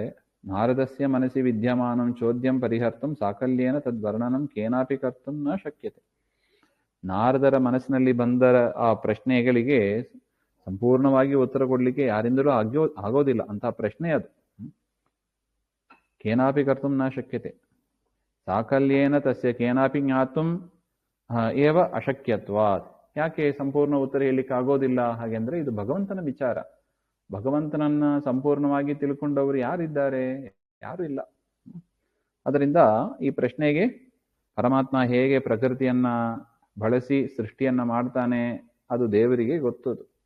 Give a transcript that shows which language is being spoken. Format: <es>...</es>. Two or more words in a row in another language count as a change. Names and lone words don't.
<sa>ನಾರದಸ್ಯ ಮನಸಿ ವಿದ್ಯಮಾನಂ ಚೋದ್ಯಂ ಪರಿಹರ್ತಂ ಸಾಕಲ್ಯೇನ ತದ್ವರ್ಣನಂ ಕೇನಾಪಿ ಕರ್ತುಂ ನ ಶಕ್ಯತೆ.</sa> <kn>ನಾರದರ ಮನಸ್ಸಿನಲ್ಲಿ ಬಂದ ಆ ಪ್ರಶ್ನೆಗಳಿಗೆ ಸಂಪೂರ್ಣವಾಗಿ ಉತ್ತರ ಕೊಡ್ಲಿಕ್ಕೆ ಯಾರಿಂದಲೂ ಆಗೋದಿಲ್ಲ ಅಂತ ಪ್ರಶ್ನೆ ಅದು.</kn> <sa>ಕೇನಾಪಿ ಕರ್ತುಂ ನ ಶಕ್ಯತೆ, ಸಾಕಲ್ಯೇನ ತಸ್ಯ ಕೇನಾಪಿ ಜ್ಞಾತುಂ ಏವ ಅಶಕ್ಯತ್ವಾತ್.</sa> <kn>ಯಾಕೆ ಸಂಪೂರ್ಣ ಉತ್ತರ ಹೇಳಲಿಕ್ಕೆ ಆಗೋದಿಲ್ಲ ಹಾಗೆಂದ್ರೆ ಇದು ಭಗವಂತನ ವಿಚಾರ. ಭಗವಂತನನ್ನ ಸಂಪೂರ್ಣವಾಗಿ ತಿಳ್ಕೊಂಡವರು ಯಾರಿದ್ದಾರೆ? ಯಾರು ಇಲ್ಲ. ಅದರಿಂದ ಈ ಪ್ರಶ್ನೆಗೆ ಪರಮಾತ್ಮ ಹೇಗೆ ಪ್ರಕೃತಿಯನ್ನ ಬಳಸಿ ಸೃಷ್ಟಿಯನ್ನ ಮಾಡ್ತಾನೆ ಅದು ದೇವರಿಗೆ ಗೊತ್ತದು.</kn>